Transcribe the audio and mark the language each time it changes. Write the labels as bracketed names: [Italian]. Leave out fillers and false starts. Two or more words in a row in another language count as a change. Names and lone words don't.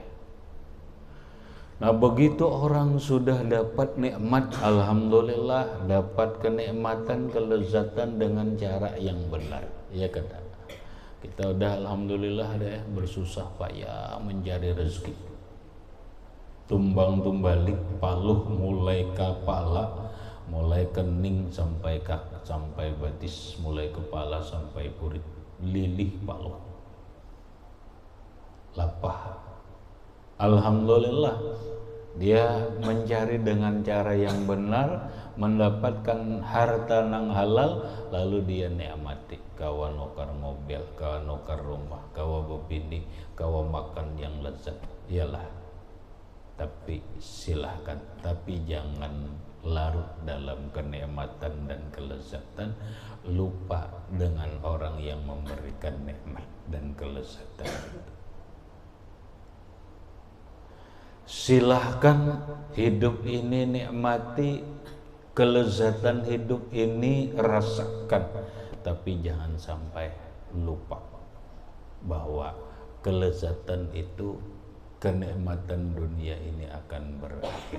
[Indonesian] Nah, begitu orang sudah dapat nikmat, alhamdulillah, dapat kenikmatan, kelezatan dengan cara yang benar, ya kata. Kita udah alhamdulillah deh bersusah payah mencari rezeki. [Banjar] Tumbang-tumbalik, paluh mulai kepala, mulai kening sampai batis, mulai kepala sampai kulit, lilih paluh, lapah Alhamdulillah, dia mencari dengan cara yang benar, mendapatkan harta nang halal, lalu dia nikmati. Kawa nukar mobil, kawa nukar rumah, kawa bebini, kawa makan yang lezat. [Indonesian] Iyalah, tapi silahkan, tapi jangan larut dalam kenikmatan dan kelezatan, lupa dengan orang yang memberikan nikmat dan kelezatan itu. Silahkan hidup ini nikmati, kelezatan hidup ini rasakan, tapi jangan sampai lupa bahwa kelezatan itu, kenikmatan dunia ini akan berakhir.